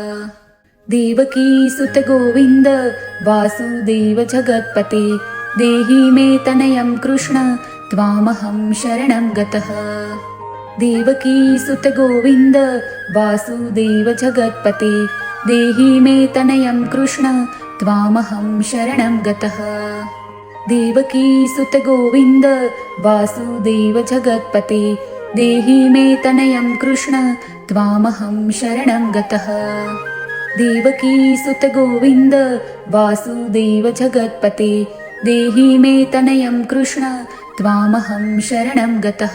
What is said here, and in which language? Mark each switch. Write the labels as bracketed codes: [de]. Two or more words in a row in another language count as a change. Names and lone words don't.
[sa] દેવકી સુત ગોવિંદ વાસુદેવ જગતપતે દેહી મે તનયમ કૃષ્ણ ત્વામહં શરણં ગતઃ। દેવકી સુત ગોવિંદ વાસુદેવ જગતપતે દેહી મે તનયમ કૃષ્ણ ત્વામહં શરણં ગતઃ। देवकी सुत गोविन्द वासुदेव जगत्पते देहि मे तनयं कृष्ण त्वामहं शरणं गतः। देवकी सुत गोविन्द वासुदेव जगत्पते देहि मे तनयं कृष्ण त्वामहं शरणं गतः।